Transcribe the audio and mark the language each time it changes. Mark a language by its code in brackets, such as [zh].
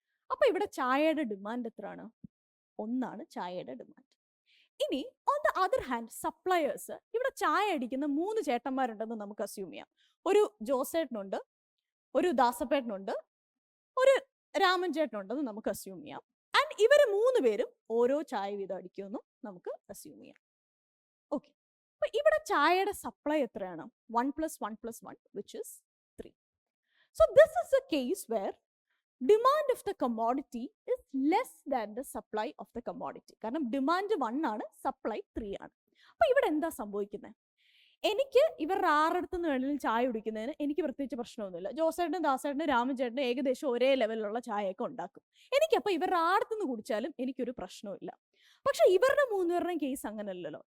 [ml] അപ്പൊ ഇവിടെ ചായയുടെ ഡിമാൻഡ് എത്രയാണ്? 1 ചായയുടെ ഡിമാൻഡ്. ഇനി [en] on the other hand [ml] suppliers, ഇവിടെ ചായ അടിക്കുന്ന 3 ചേട്ടന്മാരുണ്ടെന്ന് നമുക്ക് അസ്യൂം ചെയ്യാം. ഒരു ജോസേട്ടനുണ്ട്, ഒരു ദാസപ്പേട്ടനുണ്ട്, ഒരു രാമൻ ചേട്ടനുണ്ടെന്ന് നമുക്ക് അസ്യൂം ചെയ്യാം. ആൻഡ് ഇവർ 3 പേരും ഓരോ ചായ വീതം അടിക്കുമെന്നും നമുക്ക് അസ്യൂം ചെയ്യാം. ഓക്കെ, അപ്പൊ ഇവിടെ ചായയുടെ സപ്ലൈ എത്രയാണ്? [en] 1 + 1 + 1 which is 3. So this is a case where demand of the commodity is less than the supply of the commodity. [ml] കാരണം ഡിമാൻഡ് 1 ആണ്, സപ്ലൈ 3 ആണ്. അപ്പൊ ഇവിടെ എന്താ സംഭവിക്കുന്നത്? എനിക്ക് ഇവരുടെ ആറടുത്തുനിന്ന് വേണമെങ്കിലും ചായ കുടിക്കുന്നതിന് എനിക്ക് പ്രത്യേകിച്ച് പ്രശ്നമൊന്നുമില്ല. ജോസേട്ടനും ദാസേട്ടനും രാമചേട്ടനും ഏകദേശം ഒരേ ലെവലിലുള്ള ചായയൊക്കെ ഉണ്ടാക്കും. എനിക്കപ്പോൾ ഇവരുടെ ആടത്തുനിന്ന് കുടിച്ചാലും എനിക്കൊരു പ്രശ്നമില്ല. പക്ഷെ ഇവരുടെ 3 പേരുടെയും കേസ് അങ്ങനെയല്ലല്ലോ.